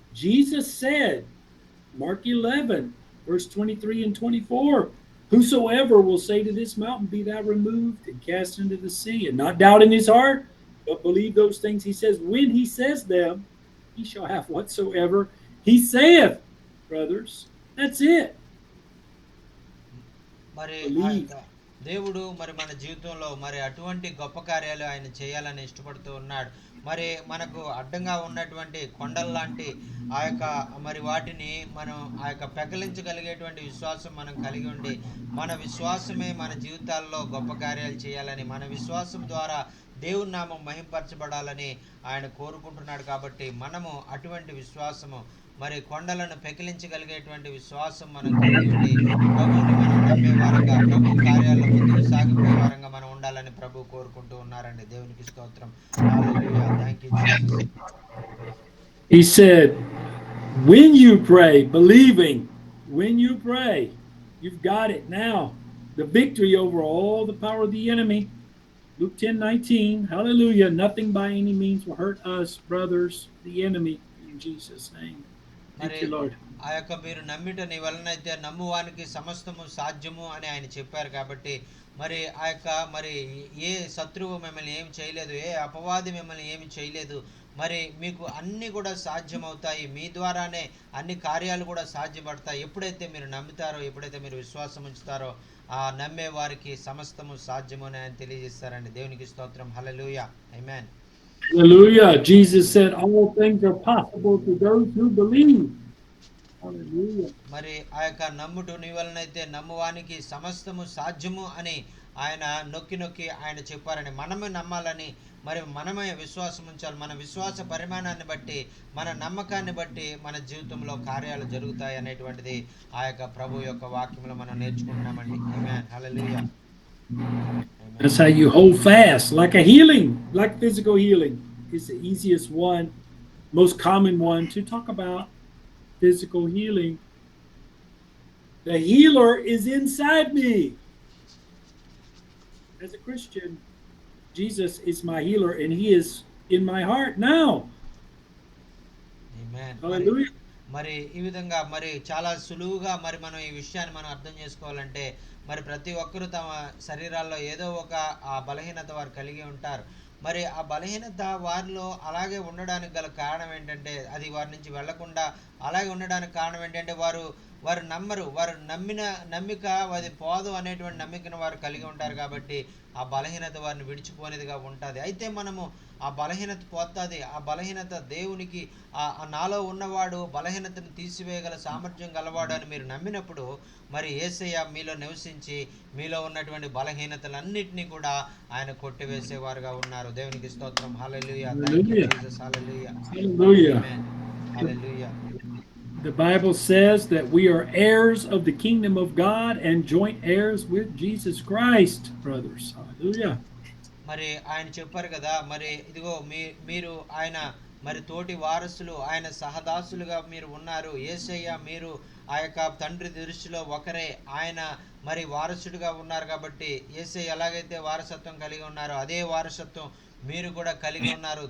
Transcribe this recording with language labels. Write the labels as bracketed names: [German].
[English] Jesus said, Mark 11, verse 23 and 24, whosoever will say to this mountain, be thou removed and cast into the sea, and not doubt in his heart, but believe those things he says. When he says them, he shall have whatsoever he saith, brothers. That's it. [Telugu] మరి [English] Believe. [Telugu] దేవుడు మరి మన జీవితంలో మరి అటువంటి గొప్ప కార్యాలు ఆయన చేయాలని ఇష్టపడుతూ ఉన్నాడు. మరి మనకు అడ్డంగా ఉన్నటువంటి కొండల లాంటి ఆ యొక్క మరి వాటిని మనం ఆ యొక్క పెకలించగలిగేటువంటి విశ్వాసం మనం కలిగి ఉండి మన విశ్వాసమే మన జీవితాల్లో గొప్ప కార్యాలు చేయాలని, మన విశ్వాసం ద్వారా దేవుని నామం మహింపరచబడాలని ఆయన కోరుకుంటున్నాడు. కాబట్టి మనము అటువంటి విశ్వాసము మరి కొండలను పెకిలించగలిగేటువంటి విశ్వాసం మనం కలిగి ఉండి ప్రభువుని మనం నమ్మే వారంగా, ప్రభు కార్యాల్లో ముందుకు సాగిపోయే వారంగా మనం ఉండాలని ప్రభు కోరుకుంటూ ఉన్నారండి. దేవునికి స్తోత్రం. హల్లెలూయా. [English] Thank you Jesus. He said, when you pray, believing, when you pray, you've got it now. The victory over all the power of the enemy. Luke 10:19. Hallelujah. Nothing by any means will hurt us, brothers, the enemy, in Jesus' name. Thank you, Lord. [Telugu] ఆ యొక్క మీరు నమ్మిట నీ వలనైతే నమ్మువానికి సమస్తము సాధ్యము అని ఆయన చెప్పారు. కాబట్టి మరి ఆ యొక్క మరి ఏ శత్రువు మిమ్మల్ని ఏమి చేయలేదు, ఏ అపవాది మిమ్మల్ని ఏమి చేయలేదు. మరి మీకు అన్నీ కూడా సాధ్యమవుతాయి, మీ ద్వారానే అన్ని కార్యాలు కూడా సాధ్యపడతాయి. ఎప్పుడైతే మీరు నమ్ముతారో, ఎప్పుడైతే మీరు విశ్వాసం ఉంచుతారో ఆ నమ్మే వారికి సమస్తము సాధ్యము అని ఆయన తెలియజేస్తారండి. దేవునికి స్తోత్రం. హల్లెలూయా. ఆమేన్. [English] Hallelujah. Jesus said, all things are possible to those who believe. Hallelujah. [Telugu] మరి ఆ యొక్క నమ్ముటు నీ వలనైతే నమ్మువానికి సమస్తము సాధ్యము అని ఆయన నొక్కి నొక్కి ఆయన చెప్పారని, మనమే నమ్మాలని, మరి మనమే విశ్వాసం ఉంచాలి. మన విశ్వాస పరిమాణాన్ని బట్టి, మన నమ్మకాన్ని బట్టి మన జీవితంలో కార్యాలు జరుగుతాయి అనేటువంటిది ఆ యొక్క ప్రభు యొక్క వాక్యంలో మనం నేర్చుకుంటున్నామండి. ఆమేన్. హల్లెలూయా. [English] That's how you hold fast, like a healing, like physical healing is the easiest one, most common one to talk about. Physical healing. The healer is inside me. As a Christian, Jesus is my healer and he is in my heart now. [Telugu] Amen. [English] Hallelujah. [Telugu] మరి ఈ విధంగా మరి చాలా సులువుగా మరి మనం ఈ విషయాన్ని మనం అర్థం చేసుకోవాలంటే మరి ప్రతి ఒక్కరూ తమ శరీరాల్లో ఏదో ఒక ఆ బలహీనత వారు కలిగి ఉంటారు. మరి ఆ బలహీనత వారిలో అలాగే ఉండడానికి గల కారణం ఏంటంటే, అది వారి నుంచి వెళ్లకుండా అలాగే ఉండడానికి కారణం ఏంటంటే వారు వారు నమ్మరు. వారు నమ్మిక అది పోదు అనేటువంటి నమ్మికను వారు కలిగి ఉంటారు కాబట్టి ఆ బలహీనత వారిని విడిచిపోనేదిగా ఉంటుంది. అయితే మనము ఆ బలహీనత పోతుంది. ఆ బలహీనత దేవునికి నాలో ఉన్నవాడు బలహీనతను తీసివేయగల సామర్థ్యం గలవాడు అని మీరు నమ్మినప్పుడు మరి యేసయ్య మీలో నివసించి మీలో ఉన్నటువంటి బలహీనతలన్నిటినీ కూడా ఆయన కొట్టివేసేవారుగా ఉన్నారు. దేవునికి స్తోత్రం. హల్లెలూయా. [English] Thank you Jesus. [Telugu] Hallelujah. [English] Hallelujah. [Telugu] Amen. Hallelujah. [English] The Bible says that we are heirs of the kingdom of God and joint heirs with Jesus Christ, brothers. Hallelujah. [Telugu] మరి ఆయన చెప్పారు కదా, మరి ఇదిగో మీరు ఆయన మరి తోటి వారసులు, ఆయన సహదాసులుగా మీరు ఉన్నారు. యేసయ్య మీరు ఆ యొక్క తండ్రి దృష్టిలో ఒకరే. ఆయన మరి వారసుడిగా ఉన్నారు కాబట్టి యేసయ్య ఎలాగైతే వారసత్వం కలిగి ఉన్నారో అదే వారసత్వం మీరు కూడా కలిగి ఉన్నారు.